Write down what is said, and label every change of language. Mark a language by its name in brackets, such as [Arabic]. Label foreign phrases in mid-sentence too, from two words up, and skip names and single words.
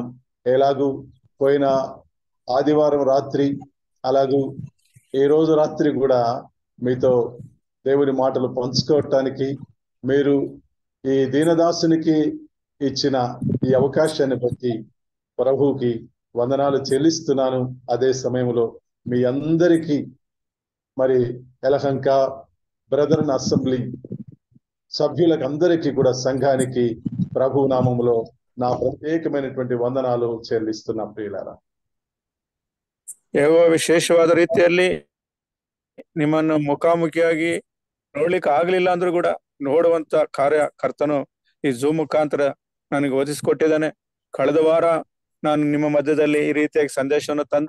[Telugu] ఎలాగూ పోయిన ఆదివారం రాత్రి, అలాగూ ఈ రోజు రాత్రి కూడా మీతో దేవుని మాటలు పంచుకోవటానికి, మీరు ఈ దీనదాసునికి ఇచ్చిన ఈ అవకాశాన్ని బట్టి ప్రభువుకి వందనాలు చెల్లిస్తున్నాను. అదే సమయంలో మీ అందరికీ మరి యలహంక బ్రదరన్ అసెంబ్లీ సభ్యులకు అందరికీ కూడా, సంఘానికి ప్రభు నామములో నా ప్రత్యేకమైనటువంటి వందనాలు చెల్లిస్తున్నా ప్రియులారా. [Kannada] ಯಾವ ವಿಶೇಷವಾದ ರೀತಿಯಲ್ಲಿ ನಿಮ್ಮನ್ನು ಮುಖಾಮುಖಿಯಾಗಿ ನೋಡ್ಲಿಕ್ಕೆ ಆಗ್ಲಿಲ್ಲ ಅಂದ್ರೂ ಕೂಡ ನೋಡುವಂತ ಕರ್ತನು ಈ ಝೂಮ್ ಮುಖಾಂತರ ನನಗೆ ಒದಗಿಸಿಕೊಟ್ಟಿದ್ದಾನೆ. ಕಳೆದ ವಾರ ನಾನು ನಿಮ್ಮ ಮಧ್ಯದಲ್ಲಿ ಈ ರೀತಿಯಾಗಿ ಸಂದೇಶವನ್ನು ತಂದೆ.